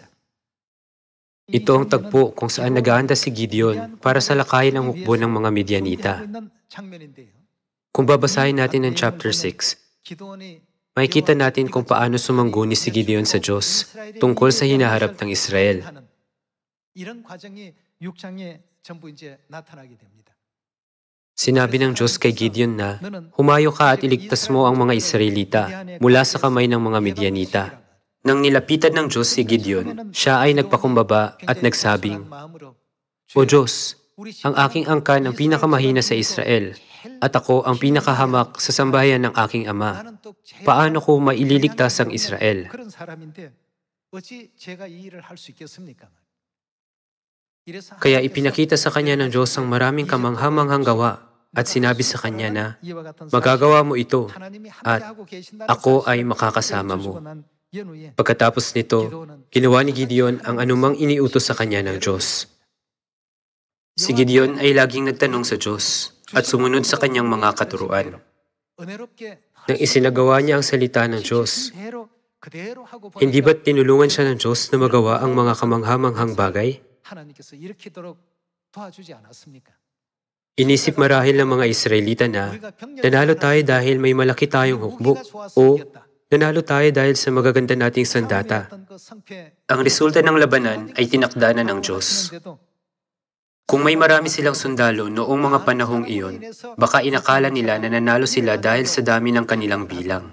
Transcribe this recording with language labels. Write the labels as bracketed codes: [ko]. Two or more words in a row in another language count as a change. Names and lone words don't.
[tl] Ito ang tagpo kung saan naghahanda si Gideon para salakayin ang hukbo ng mga Midianita. Kung babasahin natin ang chapter 6, makikita natin kung paano sumangguni si Gideon sa Diyos tungkol sa hinaharap ng Israel. [ko] 이런 과정이 6장에 전부 이제 나타나게 됩니다. [tl] Sinabi ng Diyos kay Gideon na, "Humayo ka at iligtas mo ang mga Israelita mula sa kamay ng mga Midianita." Nang nilapitan ng Diyos si Gideon, siya ay nagpakumbaba at nagsabing, "O Diyos, ang aking angkan ang pinakamahina sa Israel, at ako ang pinakahamak sa sambahayan ng aking ama. Paano ko maililigtas ang Israel?" [ko] 그런 사람인데 어찌 제가 이 일을 할 수 있겠습니까? [tl] Kaya ipinakita sa kanya ng Diyos ang maraming kamanghamanghang gawa at sinabi sa kanya na, "Magagawa mo ito at ako ay makakasama mo." Pagkatapos nito, ginawa ni Gideon ang anumang iniutos sa kanya ng Diyos. Si Gideon ay laging nagtanong sa Diyos at sumunod sa kanyang mga katuruan. Nang isinagawa niya ang salita ng Diyos, hindi ba't tinulungan siya ng Diyos na magawa ang mga kamanghamanghang bagay? [ko] 하나님께서 일으키도록 도와주지 않았습니까? [tl] Inisip marahil ng mga Israelita na nanalo tayo dahil may malaki tayong hukbo o nanalo tayo dahil sa magaganda nating sandata. Ang resulta ng labanan ay tinakda na ng Diyos. Kung may marami silang sundalo noong mga panahong iyon, baka inakala nila na nanalo sila dahil sa dami ng kanilang bilang.